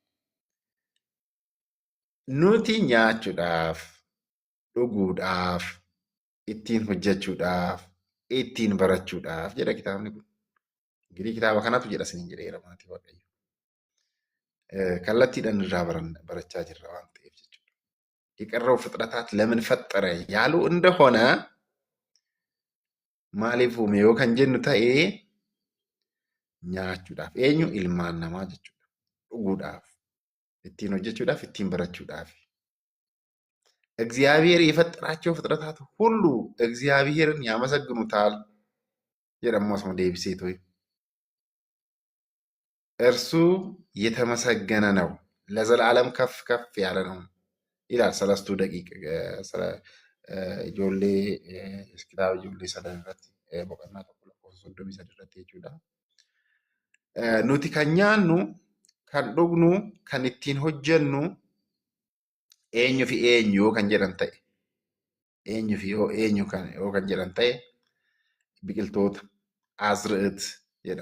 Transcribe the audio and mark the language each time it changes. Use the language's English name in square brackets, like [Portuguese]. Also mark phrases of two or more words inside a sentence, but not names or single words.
[Oromo] nuti nyaachuudhaaf, dhuguudhaaf, ittiin hojjechuudhaaf, ittiin barachuudhaaf jedha kitaabni kun. Ingirii kitaaba kanatu jedha isiniin jedheera maatii Waaqayyo. kallattiidhaan irraa barachaa jirra waan ta'eef jechuudha. [Amharic] የቀረው ፍጥረታት ለምን ፈጠረ ያሉ እንደሆነ maaliif uume yoo kan jennu ta'e nyaachuudhaaf eenyu ilmaan namaa jechuudha. dhuguudhaaf, ittiin hojjechuudhaaf, ittiin barachuudhaaf. እግዚአብሔር የፈጠራቸው ፍጥረታት ሁሉ እግዚአብሔርን ያመሰግኑታል jedhamu asuma deebisee toy እርሱ የተመሰገነ ነው ለዘላለም ከፍ ከፍ ያለ ነው ይላል ሰለስቱ ደቂቅ ijoollee kitaaba ijoollee sadan irratti boqonnaa tokko lakkoofsa 33 irratti jechuudha. [Oromo] Nuti kan nyaannu, kan dhugnu, kan ittiin hojjennu eenyu fi eenyu kan jedhan ta'e eenyu fi eenyu kan jedhan ta'e biqiltoota azra'it jedha.